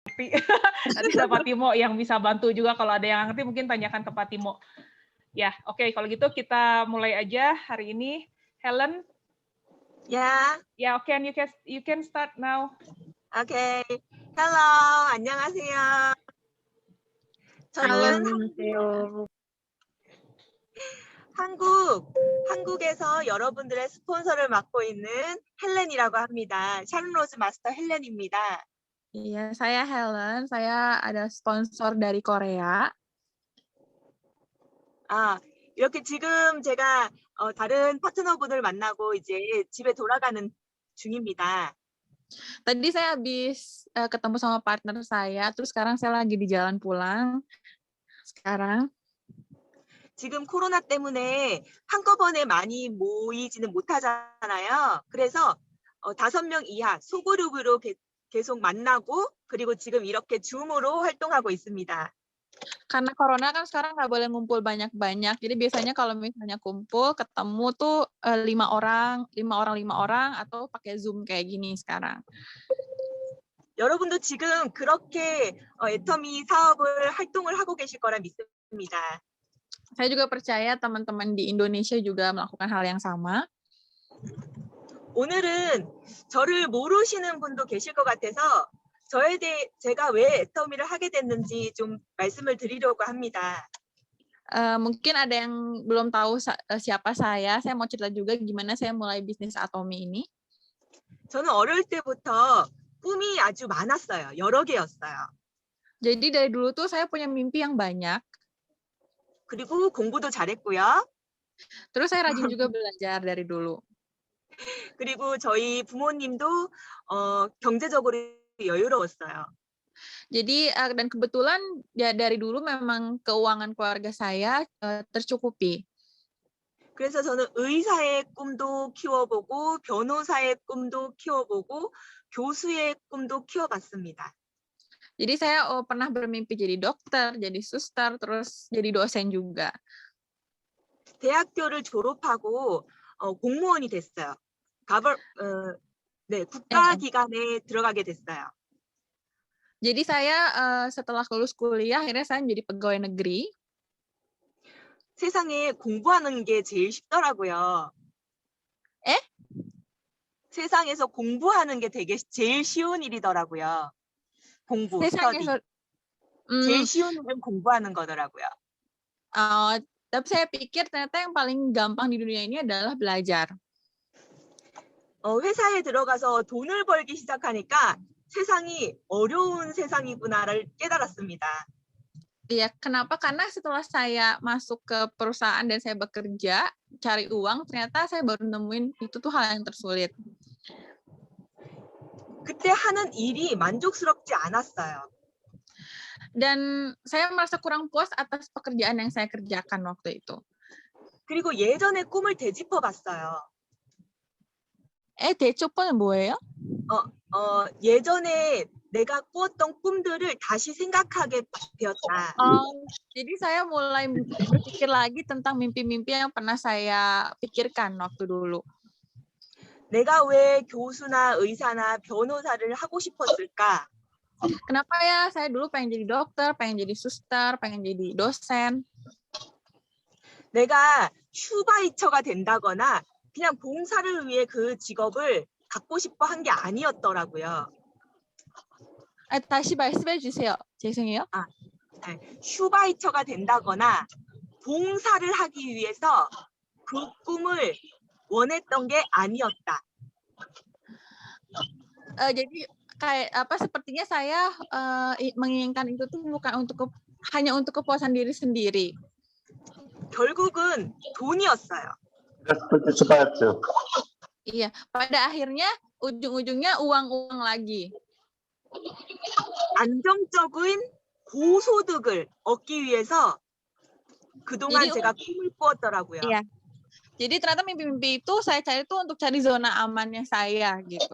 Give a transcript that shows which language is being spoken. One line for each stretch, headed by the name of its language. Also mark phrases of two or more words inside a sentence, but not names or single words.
Indonesian: Nanti ada Pak Timo yang bisa bantu juga kalau ada yang ngerti mungkin tanyakan ke Pak Timo. Ya, oke, kalau gitu kita mulai aja hari ini. Helen, Ya, ya, oke,
English: you can start now. 오케이. Hello,
Korean: 안녕하세요. 저는 한국에서 여러분들의 스폰서를 맡고 있는 헬렌이라고 합니다. 샤론로즈 마스터 헬렌입니다.
Indonesian: Iya, saya Helen. Saya ada sponsor dari Korea.
Korean: 이렇게 지금 제가 다른 파트너분을 만나고 이제 집에 돌아가는 중입니다.
Indonesian: Tadi saya habis ketemu sama partner saya, terus sekarang saya lagi di jalan pulang. Sekarang.
Korean: 지금 코로나 때문에 한꺼번에 많이 모이지는 못하잖아요. 그래서 5명 이하 소그룹으로 계속 만나고 그리고 지금 이렇게 줌으로 활동하고 있습니다.
Indonesian: Karena corona kan sekarang nggak boleh ngumpul banyak-banyak. Jadi biasanya kalau misalnya kumpul, ketemu tuh 5 orang, atau pakai Zoom kayak gini sekarang.
Korean: 여러분도 지금 그렇게 애터미 사업을 활동을 하고 계실 거라 믿습니다.
Indonesian: Saya juga percaya teman-teman di Indonesia juga melakukan hal yang sama.
Korean: 오늘은 저를 모르시는 분도 계실 것 같아서 저에 대해 제가 왜 애터미를 하게 됐는지 좀 말씀을 드리려고 합니다.
Indonesian: Mungkin ada yang belum tahu siapa saya mau cerita juga gimana saya mulai bisnis Atomi ini.
Korean: 저는 어릴 때부터 꿈이 아주 많았어요. 여러 개였어요.
Indonesian: Jadi dari dulu tuh saya punya mimpi yang banyak.
Korean: 그리고 공부도 잘했고요.
Indonesian: Terus saya rajin juga belajar dari dulu.
Korean: 그리고 저희 부모님도 경제적으로 여유로웠어요.
Indonesian: Jadi dan kebetulan ya dari dulu memang keuangan keluarga saya tercukupi.
Korean: 그래서 저는 의사의 꿈도 키워보고 변호사의 꿈도 키워보고 교수의 꿈도 키워봤습니다.
Indonesian: Jadi saya pernah bermimpi jadi dokter, jadi suster, terus jadi dosen juga.
Korean: 대학교를 졸업하고 공무원이 됐어요. 국가기관에 들어가게 됐어요.
Indonesian: Jadi saya setelah lulus kuliah akhirnya saya menjadi pegawai negeri.
Korean: 세상에 공부하는 게 제일 쉽더라고요. 세상에서 공부하는 게 되게 제일 쉬운 일이더라고요. 공부, 스터디. 제일 쉬운 일은 공부하는 거더라고요.
Indonesian: Tapi saya pikir ternyata yang paling gampang di dunia ini adalah belajar.
Korean: 회사에 들어가서 돈을 벌기 시작하니까 세상이 어려운 세상이구나를 깨달았습니다.
Indonesian: Iya, kenapa? Karena setelah saya masuk ke perusahaan dan saya bekerja, cari uang, ternyata saya baru nemuin itu tuh hal yang tersulit.
Korean: 그때 하는 일이 만족스럽지 않았어요.
Indonesian: Dan saya merasa kurang puas atas pekerjaan yang saya kerjakan waktu itu.
Korean: 그리고 예전의 꿈을 되짚어봤어요. 되짚어는 뭐예요? 예전에 내가 꾸었던 꿈들을 다시 생각하게 되었다.
Indonesian: Jadi saya mulai berpikir lagi tentang mimpi-mimpi yang pernah saya pikirkan waktu dulu.
Korean: 내가 왜 교수나 의사나 변호사를 하고 싶었을까?
Indonesian: Kenapa ya saya dulu pengen jadi dokter, pengen jadi suster, pengen jadi dosen.
Korean: 내가 슈바이처가 된다거나 그냥 봉사를 위해 그 직업을 갖고 싶어 한 게 아니었더라고요. 다시 말씀해 주세요. 죄송해요. 슈바이처가 된다거나 봉사를 하기 위해서 그 꿈을 원했던 게 아니었다.
Indonesian: Jadi kayak sepertinya saya menginginkan itu tuh bukan hanya untuk kepuasan diri sendiri.
Korean: 결국은 돈이었어요.
Indonesian: Iya, pada akhirnya ujung-ujungnya uang lagi.
Korean: 안정적인 고소득을 얻기 위해서 그동안 제가 꿈을 꾸었더라고요.
Indonesian: Iya. Jadi ternyata mimpi-mimpi itu saya cari tuh untuk cari zona amannya saya gitu.